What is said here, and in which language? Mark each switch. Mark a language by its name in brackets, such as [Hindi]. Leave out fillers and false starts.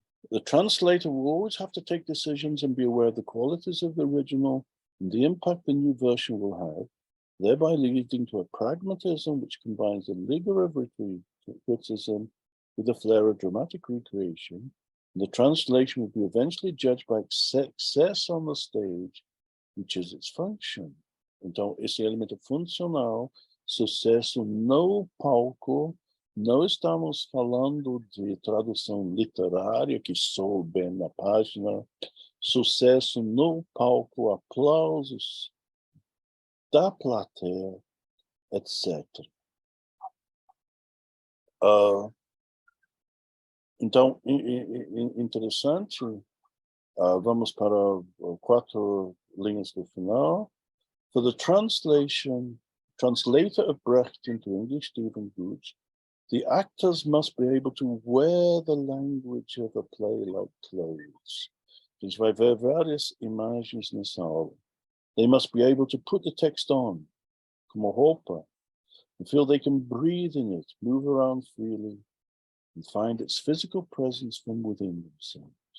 [English] The translator will always have to take decisions and be aware of the qualities of the original and the impact the new version will have, thereby leading to a pragmatism which combines the rigor of criticism with the flair of dramatic recreation. And the translation will be eventually judged by success on the stage, which is its function. [Portuguese] Então, esse elemento funcional, sucesso no palco. Não estamos falando de tradução literária, que soa bem na página, sucesso no palco, aplausos da plateia, etc. Então, interessante, vamos para 4 linhas do final. [English] For the translator of Brecht into English, Stephen Gooch, the actors must be able to wear the language of a play like clothes. [Portuguese] A gente vai ver várias imagens nessa aula. [English] They must be able to put the text on, [Portuguese] como roupa, [English] and feel they can breathe in it, move around freely, and find its physical presence from within themselves.